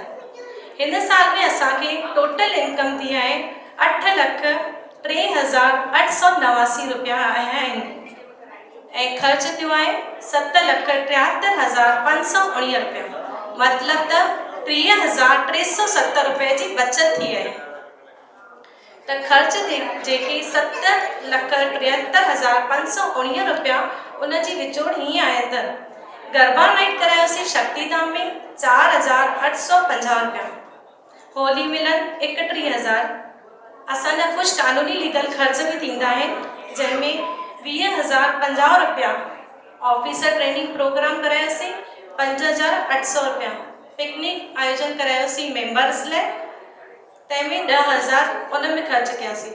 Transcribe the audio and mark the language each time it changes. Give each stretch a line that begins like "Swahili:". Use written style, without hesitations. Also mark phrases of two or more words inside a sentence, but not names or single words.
Sindhi: हिन साल में असांखे
English: total income
Sindhi: थी आहे 8,03,889 रुपया आया आहिनि ऐं ख़र्च थियो आहे 7,73,519 रुपया, मतिलब त 30,370 रुपए जी बचत थी आहे। त ख़र्च जेके 7,73,519 रुपया उनजी विचोड़ हीअं आहे त गरबा नाइट करायोसीं शक्तिधाम में 4,850 रुपया, होली मिलन 31,000। असांजा कुछ कानूनी लीगल ख़र्च भी थींदा आहिनि जंहिंमें 20,050 रुपया,
English: officer training program
Sindhi: करायोसीं 5,800 रुपया, पिकनिक आयोजन करायोसीं मेंबर्स लाइ तंहिंमें 10,000 उन में ख़र्च कयासीं।